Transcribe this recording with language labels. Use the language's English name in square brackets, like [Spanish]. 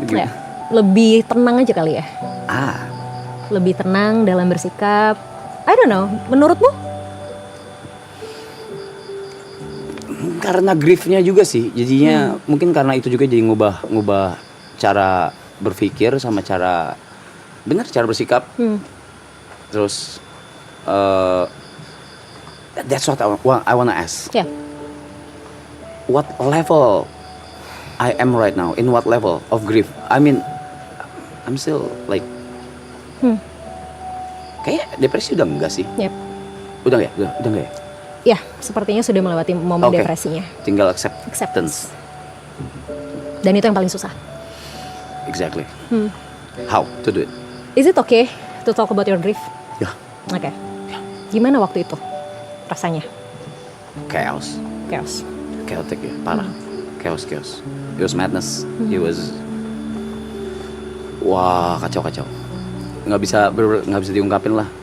[Indonesian] Ya. Lebih tenang aja kali ya? Lebih tenang dalam bersikap. [English] I don't know. [Indonesian] Menurutmu? Karena griefnya juga sih. Jadinya mungkin karena itu juga jadi ngubah cara berpikir sama cara bersikap. [English] Terus that's what I wanna ask. Yeah. What level I am right now? In what level of grief? I mean, I'm still like [Indonesian] kayak depresi udah enggak sih? [English] Yep. [Indonesian] Udah enggak ya? Ya, sepertinya sudah melewati momen depresinya. Tinggal acceptance. Dan itu yang paling susah. [English] Exactly. How to do it? Is it okay to talk about your grief? [Indonesian] Ya. Oke. Gimana waktu itu rasanya? [English] Chaos. Chaotic [Indonesian] ya, parah. [English] Chaos. It was madness. It was [Indonesian] wah, kacau. Nggak bisa diungkapin lah.